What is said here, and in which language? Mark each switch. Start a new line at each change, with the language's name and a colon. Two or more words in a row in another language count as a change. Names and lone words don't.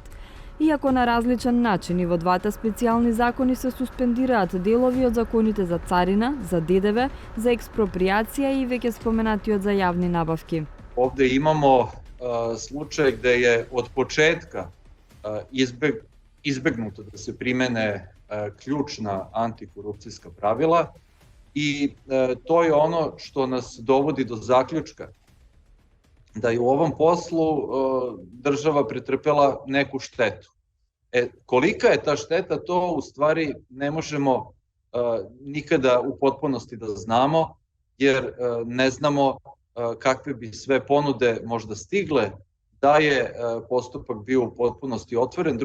Macedonian: Иако на различен начин и во двата специјални закони се суспендираат делови од законите за царина, за ДДВ, за експроприација и веќе споменатиот за јавни набавки.
Serbian: Овде имамо случај где е од почетка избегнуто да се примене ključna antikorupcijska pravila i to je ono što nas dovodi do zaključka da je u ovom poslu država pretrpela neku štetu. Kolika je ta šteta, to u stvari ne možemo nikada u potpunosti da znamo, jer ne znamo kakve bi sve ponude možda stigle da je postupak bio u potpunosti otvoren.